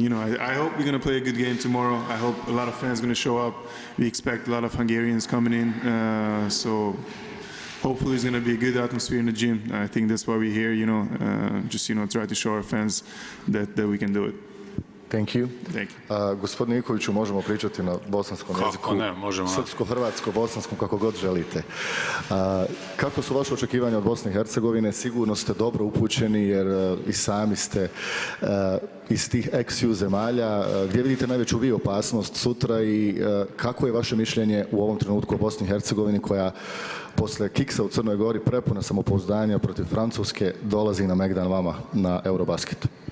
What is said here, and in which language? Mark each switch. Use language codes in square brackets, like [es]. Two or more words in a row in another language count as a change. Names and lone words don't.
[en] I hope we're gonna play a good game tomorrow. I hope a lot of fans are gonna show up. We expect a lot of Hungarians coming in, so hopefully it's gonna be a good atmosphere in the gym. I think that's why we're here. Just try to show our fans that we can do it. Thank you. Thank you. [bs] Gospodine Ivkoviću, možemo pričati na bosanskom jeziku? Kako ne, možemo. Srpsko, hrvatsko, bosanskom, kako god želite. Kako su vaše očekivanja od Bosne i Hercegovine? Sigurno ste dobro upućeni jer i sami ste iz tih ex-ju zemalja. Gdje vidite najveću vi opasnost sutra i kako je vaše mišljenje u ovom trenutku o Bosni i Hercegovini koja posle kiksa u Crnoj Gori prepuna samopouzdanja protiv Francuske dolazi na megdan vama na EuroBasket?